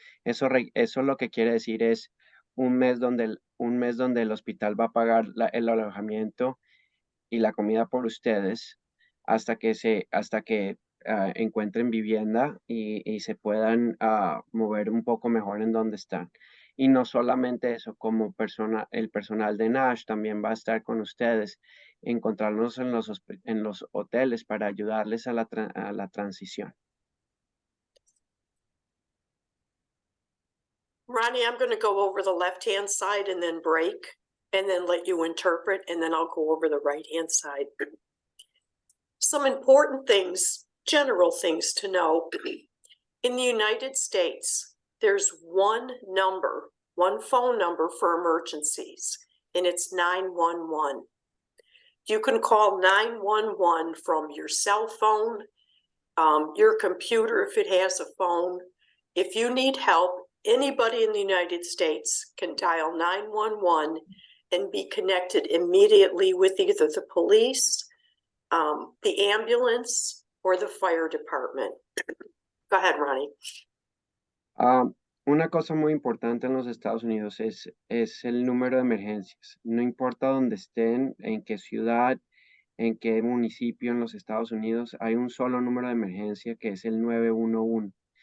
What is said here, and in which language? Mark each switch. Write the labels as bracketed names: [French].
[Spanish] Eso lo que quiere decir es un mes donde el hospital va a pagar el alojamiento y la comida por ustedes hasta que encuentren vivienda y se puedan mover un poco mejor en donde están. Y no solamente eso, como el personal de NASH también va a estar con ustedes, encontrarnos en los hoteles para ayudarles a la transición. [English] Ronnie, I'm going to go over the left-hand side and then break, and then let you interpret, and then I'll go over the right-hand side. Some important things, general things to know. In the United States, there's one phone number for emergencies, and it's 911. You can call 911 from your cell phone, your computer if it has a phone. If you need help, anybody in the United States can dial 911 and be connected immediately with either the police, the ambulance, or the fire department. Go ahead, Ronnie. [Spanish] Una cosa muy importante en los Estados Unidos es el número de emergencias. No importa dónde estén, en qué ciudad, en qué municipio en los Estados Unidos, hay un solo número de emergencia que es el 911.